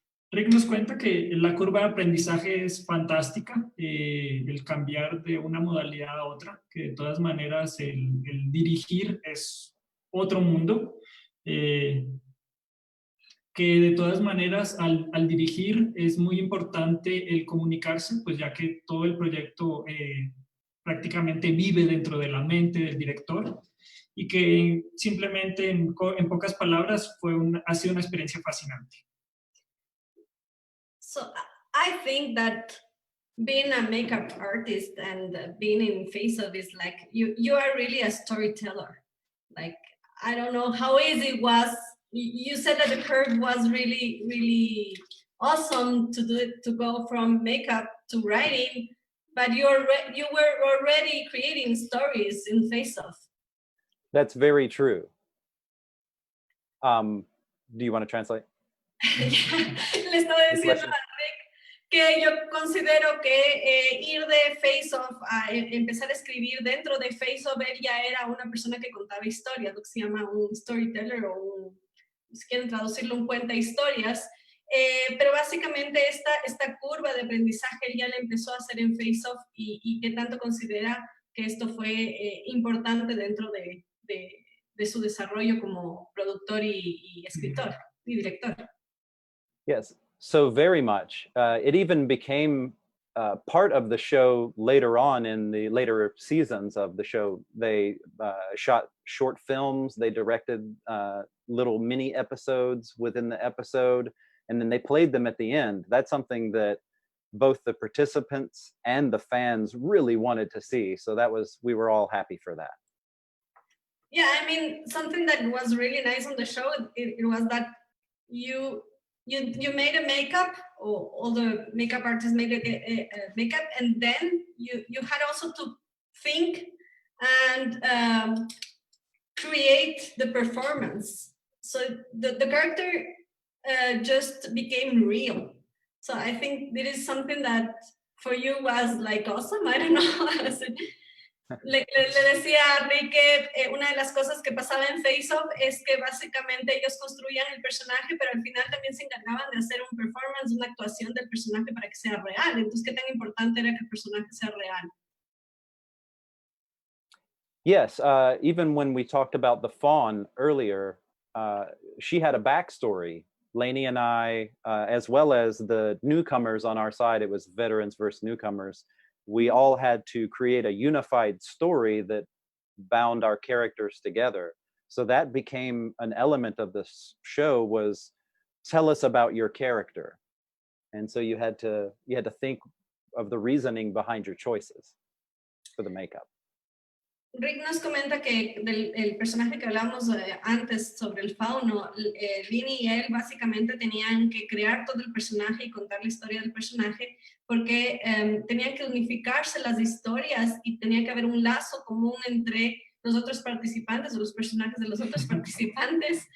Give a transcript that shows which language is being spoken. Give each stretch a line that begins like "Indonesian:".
Spanish: Rick nos cuenta que la curva de aprendizaje es fantástica, el cambiar de una modalidad a otra, que de todas maneras el dirigir es otro mundo, que de todas maneras al dirigir es muy importante el comunicarse, pues ya que todo el proyecto prácticamente vive dentro de la mente del director y que simplemente en pocas palabras ha sido una experiencia fascinante.
English: So I think that being a makeup artist and being in FaceOff is like you are really a storyteller. Like, I don't know how easy it was. You said that the curve was really, really awesome to do it, to go from makeup to writing, but you were already creating stories in FaceOff. That's very true. Do you want to translate?
Spanish: Le estaba diciendo a Rick que yo considero que ir de FaceOff a empezar a escribir dentro de FaceOff, él ya era una persona que contaba historias, lo que se llama un storyteller o si quieren traducirlo, un cuenta historias, Pero básicamente esta curva de aprendizaje él ya la empezó a hacer en FaceOff y qué tanto considera que esto fue importante dentro de su desarrollo como productor y escritor y director.
English: Yes, so very much. It even became part of the show later on in the later seasons of the show. They shot short films, they directed little mini episodes within the episode, and then they played them at the end. That's something that both the participants and the fans really wanted to see. So we were all happy for that. Yeah, I mean, something that was really nice on the show, it was that you made a makeup, or all the makeup artists made a makeup, and then you had also to think and create the performance. So the character just became real. So I think this is something that for you was like awesome. I don't know.
Spanish: Le decía a Rick que una de las cosas que pasaba en FaceOff es que básicamente ellos construían el personaje, pero al final también se encargaban de hacer un performance, una actuación del personaje para que sea real. Entonces, ¿qué tan importante era que el personaje sea real?
English: Yes, even when we talked about the fawn earlier, she had a backstory. Lainey and I, as well as the newcomers on our side, it was veterans versus newcomers. We all had to create a unified story that bound our characters together. So that became an element of this show, was tell us about your character. And so you had to think of the reasoning behind your choices for the makeup.
Spanish: Rick nos comenta que el personaje que hablamos antes sobre el fauno, Lini y él básicamente tenían que crear todo el personaje y contar la historia del personaje porque tenían que unificarse las historias y tenía que haber un lazo común entre los otros participantes o los personajes de los otros participantes